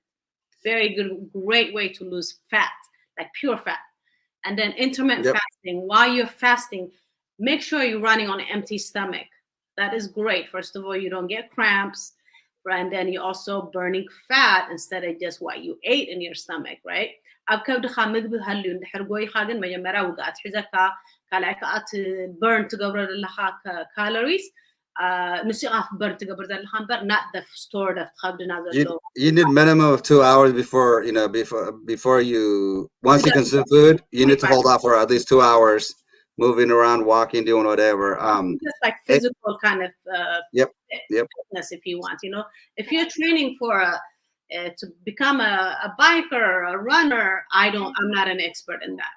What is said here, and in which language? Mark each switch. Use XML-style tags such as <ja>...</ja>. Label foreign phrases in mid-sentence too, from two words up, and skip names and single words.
<en>Very good, great way to lose fat, like pure fat. And then intermittent fasting. While you're fasting, make sure you're running on an empty stomach. That is great. First of all, you don't get cramps. And then you're also burning fat instead of just what you ate in your stomach, right?</en> <ti>ኣብ ከብድኻ ምግቢ ሃልዩ እንድሕር ጎይኻ ግን መጀመርያ ውግኣት ሒዘካ ካልኣይ ከዓ burn ትገብሮ ዘለኻ calories ንስኻ burn ትገብር ዘለኻ እምበር</ti> <en>not the stored of</en> <ti>ከብድና ዘሎ.</ti> <en>You need minimum of 2 hours before you, once you consume food, you need to hold off for at least 2 hours, moving around, walking, doing whatever. Just like physical kind of fitness, if you want. If you're training for to become a biker or a runner, I'm not an expert in that.</en>